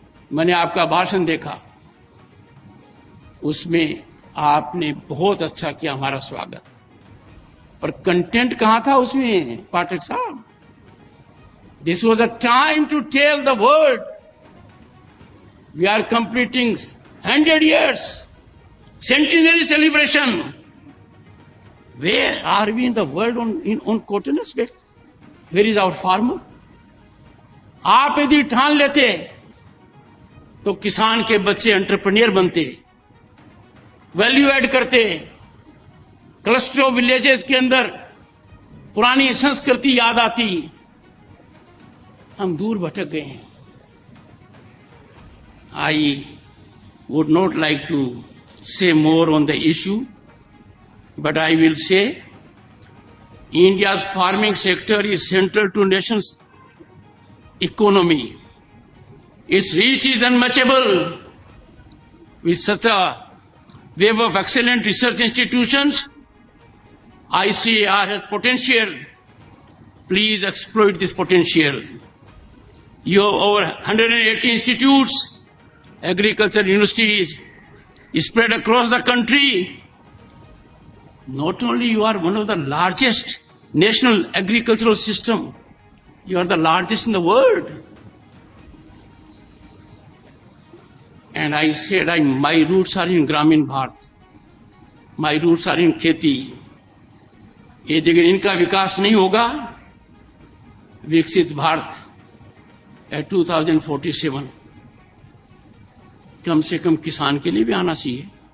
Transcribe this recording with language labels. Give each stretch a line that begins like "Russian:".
Hindi: मैंने आपका भाषण देखा, उसमें आपने बहुत अच्छा किया हमारा स्वागत, पर कंटेंट कहां था उसमें पाठक साहब?
English: This was a time to tell the world we are completing 100 years centenary celebration. Where are we in the world on cotton aspect? Where is our farmer?
Hindi: आप यदि ठान लेते तो किसान के बच्चे एंटरप्रेन्योर बनते, वैल्यू ऐड करते, क्लस्टर ऑफ विलेजेस के अंदर पुरानी संस्कृति याद आती। हम दूर भटक गए हैं।
English: I would not like to say more on the issue, but I will say India's farming sector is central to nation's economy. Its reach is unmatchable. With such a wave of excellent research institutions, ICAR has potential. Please exploit this potential. You have over 180 institutes, agricultural universities spread across the country. Not only you are one of the largest national agricultural system, you are the largest in the world. And I said, my roots are in Gramin Bharat. My roots are in खेती.
Hindi: ये अगर इनका विकास नहीं होगा, विकसित Bharat at 2047 कम से कम किसान के लिए भी आना चाहिए।